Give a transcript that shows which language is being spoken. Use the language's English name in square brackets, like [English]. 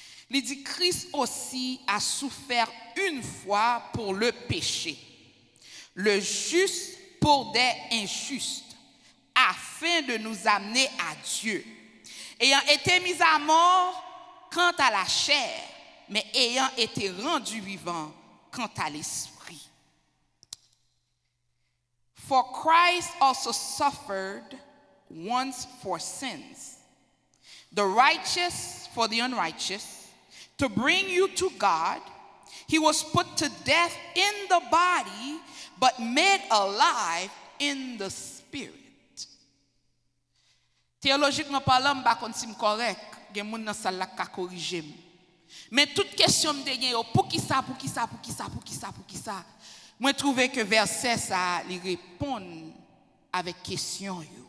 [French] Il dit, Christ aussi a souffert une fois pour le péché, le juste pour des injustes, afin de nous amener à Dieu, ayant été mis à mort quant à la chair, mais ayant été rendu vivant quant à l'esprit. [English] For Christ also suffered once for sins, the righteous for the unrighteous, to bring you to God. He was put to death in the body, but made alive in the spirit. [French] Théologiquement parlant, je ne sais pas si correct. Il y a des gens qui corrigent. Mais toute question me dit, pour qui ça, pour qui ça, pour qui ça, pour qui ça, pour qui ça. Moi, je trouve que verset ça, il répond avec question.